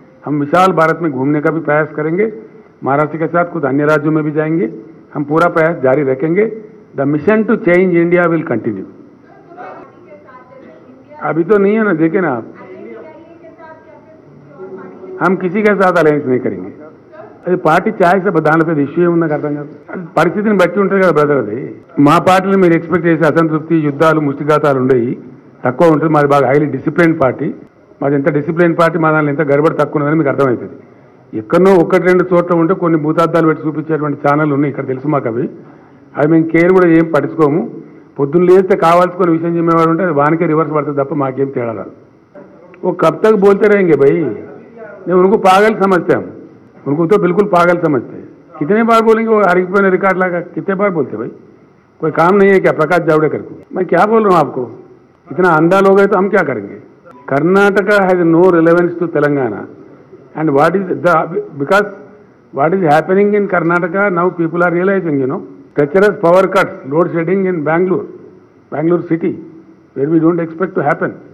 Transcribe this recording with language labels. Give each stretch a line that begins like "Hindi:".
Hindi: हम विशाल भारत में घूमने का भी प्रयास करेंगे. महाराष्ट्र के साथ कुछ अन्य राज्यों में भी जाएंगे. हम पूरा प्रयास जारी रखेंगे.
English: The mission to change India will continue.
Hindi: अभी तो नहीं है ना, देखे ना आप, हम किसी के साथ अलायंस नहीं करेंगे.
Telugu: అది పార్టీ ఛాయిస్ దానిలో పెద్ద ఇష్యూ ఏముందో అర్థం కాదు. పరిస్థితిని బట్టి ఉంటుంది కదా బ్రదర్. అది మా పార్టీలో మీరు ఎక్స్పెక్ట్ చేసే అసంతృప్తి, యుద్ధాలు, ముష్టిఘాతాలు ఉండేవి తక్కువ ఉంటుంది. మాది బాగా హైలీ డిసిప్లైన్ పార్టీ. మాది ఎంత డిసిప్లైన్ పార్టీ, మా దానిలో ఎంత గడబడి తక్కువ ఉన్నదని మీకు అర్థమవుతుంది. ఎక్కడో 1-2 చోట్ల ఉంటే కొన్ని భూతార్థాలు పెట్టి చూపించేటువంటి ఛానల్ ఉన్నాయి ఇక్కడ, తెలుసు మాకు. అవి మేము కేర్ కూడా ఏం పట్టించుకోము. పొద్దున్న లేస్తే కావాల్సుకొని విషయం చెప్పేవాడు ఉంటే అది వానికే రివర్స్ పడుతుంది తప్ప మాకేం తేడా రాదు.
Hindi: वो कब तक बोलते रहेंगे भाई? नहीं, उनको पागल समझते हम. उनको तो बिल्कुल पागल समझते हैं. कितने बार बोलेंगे? वो हर रिकॉर्ड लगा कितने बार बोलते भाई? कोई काम नहीं है क्या प्रकाश जावड़ेकर को? मैं क्या बोल रहा हूँ आपको? इतना अंधा लोग है तो हम क्या करेंगे?
English: Karnataka has no relevance to Telangana. And what is the, because what is happening in Karnataka now people are realising, you know, treacherous power cuts, load shedding in Bangalore city, where we don't expect to happen.